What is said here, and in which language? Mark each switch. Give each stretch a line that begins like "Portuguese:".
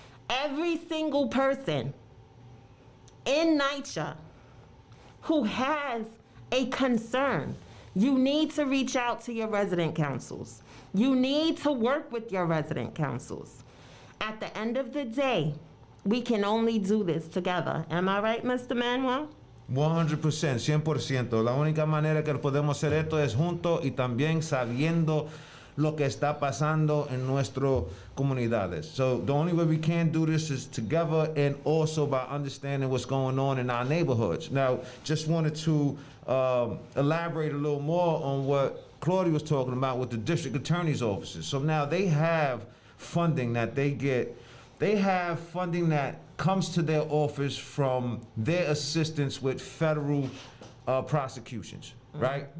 English: Every single person in NYCHA who has a concern, you need to reach out to your resident councils. You need to work with your resident councils. At the end of the day, we can only do this together. Am I right, Mr. Manuel? 100%, 100%.
Spanish: La única manera que podemos hacer esto es juntos y también sabiendo lo que está pasando en nuestras comunidades.
English: So the only way we can do this is together and also by understanding what's going on in our neighborhoods. Now, just wanted to elaborate a little more on what Claudia was talking about with the district attorney's offices. So now they have funding that they get. They have funding that comes to their office from their assistance with federal prosecutions, right?